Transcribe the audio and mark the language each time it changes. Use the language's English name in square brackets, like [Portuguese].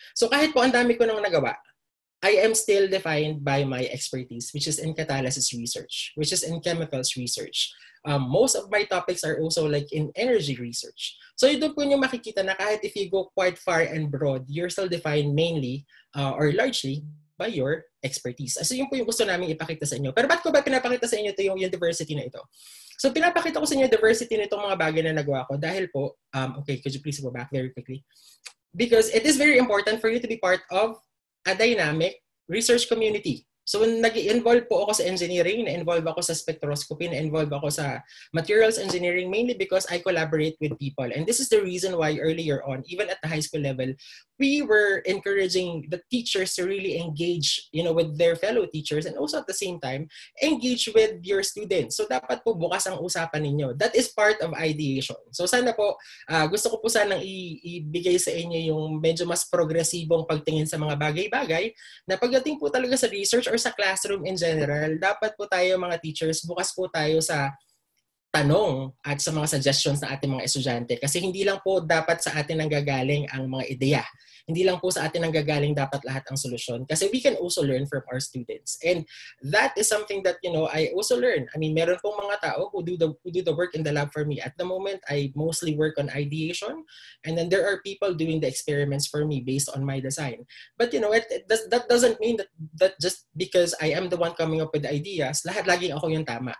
[Filipino] So kahit po ang dami ko nang nagawa, [English] I am still defined by my expertise, which is in catalysis research, which is in chemicals research. Most of my topics are also like in energy research. [Filipino] So doon po nyo makikita na kahit [English] if you go quite far and broad, you're still defined mainly or largely by your expertise. [Filipino] So yun po yung gusto namin ipakita sa inyo. Pero ba't ko ba pinapakita sa inyo ito yung diversity na ito? So pinapakita ko sa inyo diversity nitong mga bagay na nagawa ko dahil po, okay, [English] could you please go back very quickly? Because it is very important for you to be part of a dynamic research community. [Filipino] So when nag-involve po ako sa engineering, na-involve ako sa spectroscopy, na-involve ako sa materials engineering, [English] mainly because I collaborate with people. And this is the reason why earlier on, even at the high school level, we were encouraging the teachers to really engage, with their fellow teachers, and also at the same time, engage with your students. [Filipino] So dapat po bukas ang usapan ninyo. [English] That is part of ideation. [Filipino] So sana po, gusto ko po sanang ibigay sa inyo yung medyo mas progresibong pagtingin sa mga bagay-bagay na pagdating po talaga sa research or sa classroom in general, dapat po tayo mga teachers, bukas po tayo sa tanong at sa mga suggestions ng ating mga estudyante. Kasi hindi lang po dapat sa atin nanggagaling ang mga ideya. Hindi lang po sa atin nanggagaling dapat lahat ang solusyon. [English] Kasi we can also learn from our students. And that is something that, I also learn. I mean, [Filipino] meron pong mga tao [English] who do the work in the lab for me. At the moment, I mostly work on ideation. And then there are people doing the experiments for me based on my design. But, that doesn't mean that just because I am the one coming up with the ideas, [Filipino] laging ako yung tama.